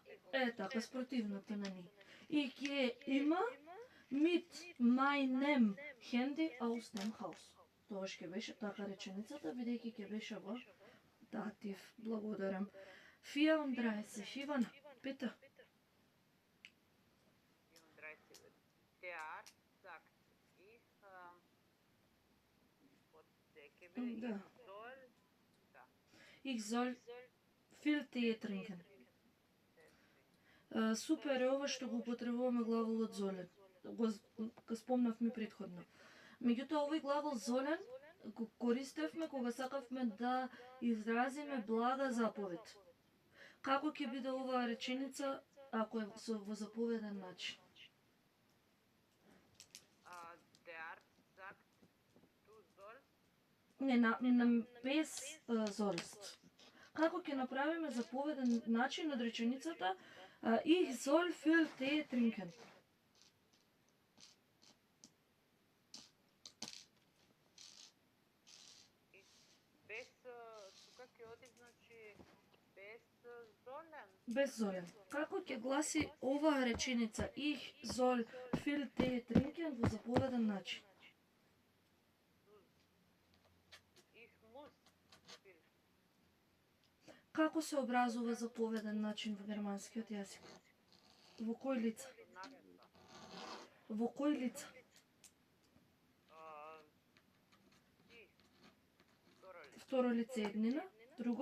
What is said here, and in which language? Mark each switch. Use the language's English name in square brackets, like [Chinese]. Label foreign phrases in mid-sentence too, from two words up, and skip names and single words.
[Macedonian] Е, така, спротивната на ни. И ќе има [German] mit meinem Handy aus dem Haus. [Macedonian] Тоа ќе беше така реченицата, бидејќи ќе беше во датив. Благодарам. 34, Ивана, пита. 34. [German] Der sagt, [Macedonian] Да. [German] soll, da. Ich soll viel Tee trinken. [Macedonian] Супер е ова што го употребуваме глаголот золен. Го спомнавме предходно. Меѓутоа, овој глагол золен го користевме кога сакавме да изразиме блага заповед. Како ќе биде оваа реченица ако е во заповеден начин? [German] Der sagt, du sollst, [Macedonian] Не, без золест. Како ќе направиме заповеден начин од реченицата [German] Ich soll viel Tee trinken? [Macedonian] без, тука ќе оди, значи, без золен. Без золен. Како ќе гласи оваа реченица [German] Ich soll viel Tee trinken [Macedonian] во заповеден начин? [German] Ich muss viel. [Macedonian] Како се образува заповеден начин во германскиот јазик? Во кој лица? Наредба. Во кој лица? Ти, второ лице. Второ лице еднина, друго?